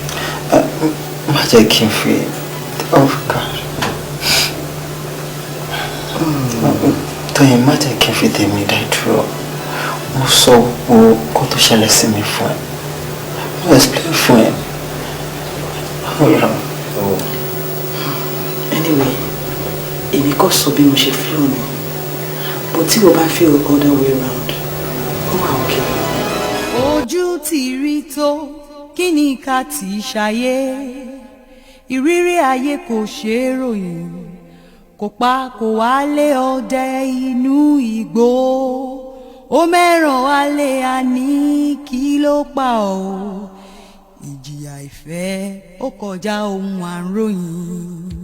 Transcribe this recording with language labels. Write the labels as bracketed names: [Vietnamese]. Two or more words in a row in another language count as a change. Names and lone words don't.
[Yoruba] Má jẹ́ kí n fi [English] off guard. [Yoruba] Tóyìn má jẹ́ kí n fi tèmi dá dúró. Mo sọ gbogbo kó tó ṣẹlẹ̀ sí mi fún ẹ. Mo explain fún ẹ. Anyway, èmi kò sọ bí mo ṣe feel ni. [English] But [Yoruba] tí o bá [English] feel other way round, [Yoruba] ó wà okay. Ojú ti rí tó kí ni ká ti ṣayé, ìrírí ayé kò ṣe é ròyìn, kò pa kò wálé ọdẹ inú igbó, ó mẹ́ràn wálé àní kí ló pa ọ́, ìjìyà ìfẹ́ ó kọjá ohun àròyìn.